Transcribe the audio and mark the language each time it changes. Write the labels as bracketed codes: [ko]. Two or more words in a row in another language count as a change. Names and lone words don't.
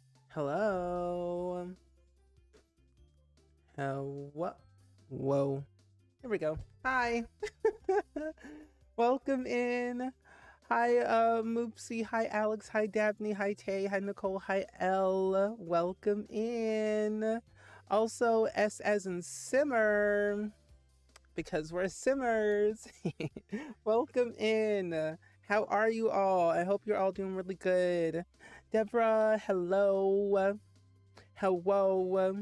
[en] Hello. What? Whoa. Here we go. Hi. Welcome in. Hi, Moopsie. Hi, Alex. Hi, Dabney. Hi, Tay. Hi, Nicole. Hi, Elle. Welcome in. Also, S as in Simmer, because we're Simmers. Welcome in. How are you all? I hope you're all doing really good. Deborah, hello. Hello.